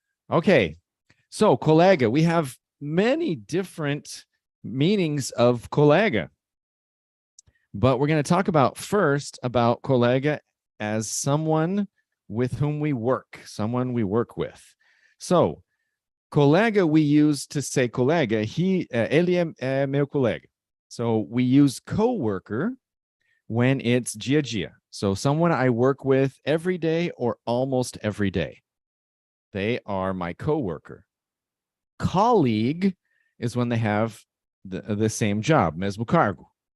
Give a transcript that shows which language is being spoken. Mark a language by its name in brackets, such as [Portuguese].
[English] Okay, so colega, we have many different meanings of colega, but we're going to talk about first about colega as someone with whom we work, someone we work with. So colega we use to say colega, [Portuguese] ele é meu colega. [English] So we use co-worker when it's [Portuguese] dia a dia. [English] So someone I work with every day or almost every day. They are my co-worker. Colleague is when they have the same job, [Portuguese] mesmo cargo.